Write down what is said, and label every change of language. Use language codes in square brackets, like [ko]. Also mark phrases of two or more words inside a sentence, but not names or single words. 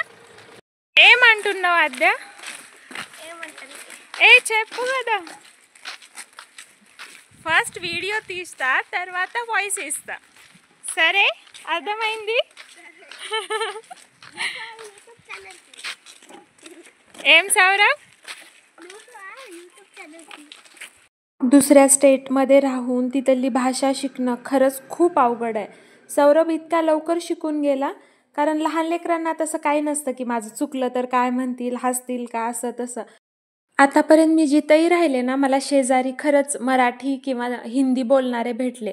[te] ఏమంటున్నావు ఆద్య? చెప్పు కదా. ఫస్ట్ వీడియో తీస్తా, తర్వాత వాయిస్ ఇస్తా, సరే? అర్థమైంది? ఏం సౌరभ? [mr] दुसऱ्या स्टेटमध्ये राहून तिथली भाषा शिकणं खरंच खूप अवघड आहे. सौरभ इतका लवकर शिकून गेला, कारण लहान लेकरांना तसं काही नसतं की माझं चुकलं तर काय म्हणतील, हसतील का, असं तसं. आतापर्यंत मी जिथंही राहिले ना, मला शेजारी खरंच मराठी किंवा हिंदी बोलणारे भेटले.